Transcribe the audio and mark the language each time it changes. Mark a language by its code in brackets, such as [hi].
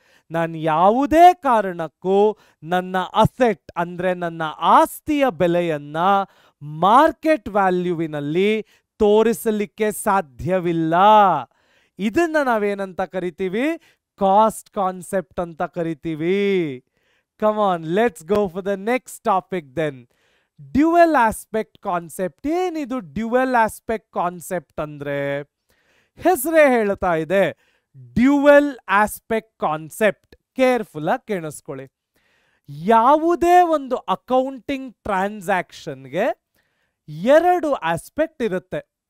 [kn] ನಾನು ಯಾವುದೇ ಕಾರಣಕ್ಕೂ ನನ್ನ ಅಸೆಟ್ ಅಂದರೆ ನನ್ನ ಆಸ್ತಿಯ ಬೆಲೆಯನ್ನು ಮಾರ್ಕೆಟ್ ವ್ಯಾಲ್ಯೂವಿನಲ್ಲಿ ತೋರಿಸಲಿಕ್ಕೆ ಸಾಧ್ಯವಿಲ್ಲ. ಇದನ್ನು ನಾವೇನಂತ ಕರಿತೀವಿ, ಕಾಸ್ಟ್ ಕಾನ್ಸೆಪ್ಟ್ ಅಂತ ಕರಿತೀವಿ. [en] Come on, let's go for the next topic then. Dual aspect concept. [kn] ಏನಿದು ಡ್ಯುಯಲ್ ಆಸ್ಪೆಕ್ಟ್ ಕಾನ್ಸೆಪ್ಟ್ ಅಂದ್ರೆ? ಹೆಸರೇ ಹೇಳ್ತಾ ಇದೆ ಡ್ಯುಯಲ್ ಆಸ್ಪೆಕ್ಟ್ ಕಾನ್ಸೆಪ್ಟ್. ಕೇರ್ಫುಲ್ ಆಗಿ ಕೇಳಿಸ್ಕೊಳ್ಳಿ. ಯಾವುದೇ ಒಂದು ಅಕೌಂಟಿಂಗ್ ಟ್ರಾನ್ಸಾಕ್ಷನ್ಗೆ 2 ಆಸ್ಪೆಕ್ಟ್ ಇರುತ್ತೆ.